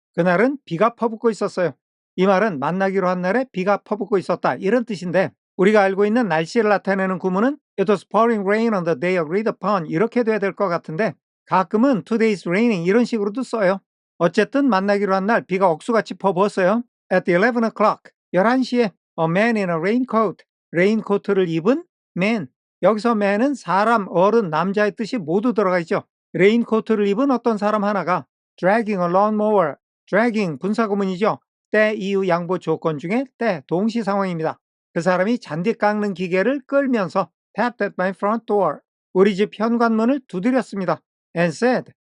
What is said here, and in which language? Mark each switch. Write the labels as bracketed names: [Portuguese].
[Korean] 그날은 비가 퍼붓고 있었어요. 이 말은 만나기로 한 날에 비가 퍼붓고 있었다, 이런 뜻인데 우리가 알고 있는 날씨를 나타내는 구문은 [English] It was pouring rain on the day agreed upon [Korean] 이렇게 돼야 될 것 같은데 가끔은 [English] today's raining [Korean] 이런 식으로도 써요. 어쨌든 만나기로 한 날 비가 억수같이 퍼부었어요. [English] At 11 o'clock, [Korean] 11시에 [English] a man in a raincoat, [Korean] 레인코트를 입은 [English] man. [Korean] 여기서 man은 사람, 어른, 남자의 뜻이 모두 들어가 있죠. 레인코트를 입은 어떤 사람 하나가 [English] dragging a lawnmower, dragging [Korean] 분사구문이죠. 때, 이유, 양보 조건 중에 때, 동시 상황입니다. 그 사람이 잔디 깎는 기계를 끌면서 [English] tapped at my front door, [Korean] 우리 집 현관문을 두드렸습니다. [English] and said.